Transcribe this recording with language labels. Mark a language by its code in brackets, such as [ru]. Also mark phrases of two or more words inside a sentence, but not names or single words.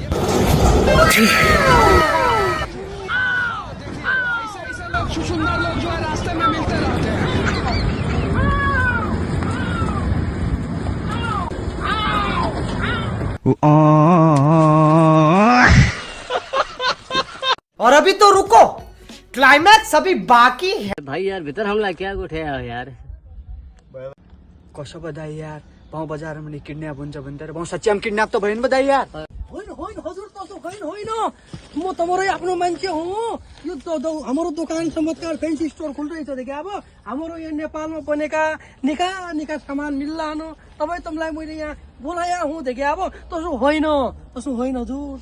[hi] सुंदर लोग जो है रास्ते में मिलते रहते हैं। और अभी तो रुको, क्लाइमैक्स अभी बाकी है। [ne] भाई यार भित्र हमलाई क्या उठायो यार। कसो बधाई यार, भाउ बजारमा नि किडन्याप हुन्छ भन्दै भाउ सच्चीमा किडन्याप त भयो नि बधाई यार। होइन होइन हजुर तसो होइन होइन म तपाईँरै आफ्नो मान्छे हो। यो हाम्रो दोकान चमत्कार फैंसी स्टोर खुल्दैछ देखि अब हाम्रो यहाँ नेपालमा बनेका निका निका सामान मिल्लान तपाईँलाई मैले यहाँ बोलाया हुँ देखि अब तसो होइन हजुर।